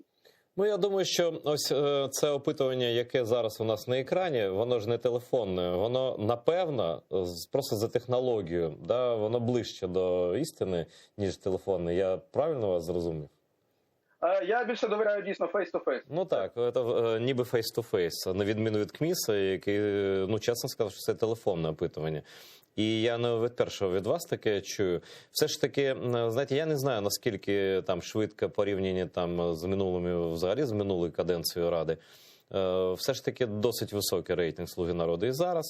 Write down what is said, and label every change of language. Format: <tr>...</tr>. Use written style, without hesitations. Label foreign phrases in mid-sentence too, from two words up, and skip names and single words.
<uk>Ну, я думаю, що ось це опитування, яке зараз у нас на екрані, воно ж не телефонне, воно, напевно, просто за технологією, да, воно ближче до істини, ніж телефонне. Я правильно вас зрозумів? Я більше довіряю дійсно face-to-face. Ну так, це ніби face-to-face, на відміну від КМІСа, який, ну, чесно сказав, що це телефонне опитування. І я не вперше від вас таке чую. Все ж таки, знаєте, я не знаю, наскільки там швидко порівняння там з минулими, взагалі з минулою каденцією Ради. Все ж таки досить високий рейтинг «Слуги народу» і зараз.</uk>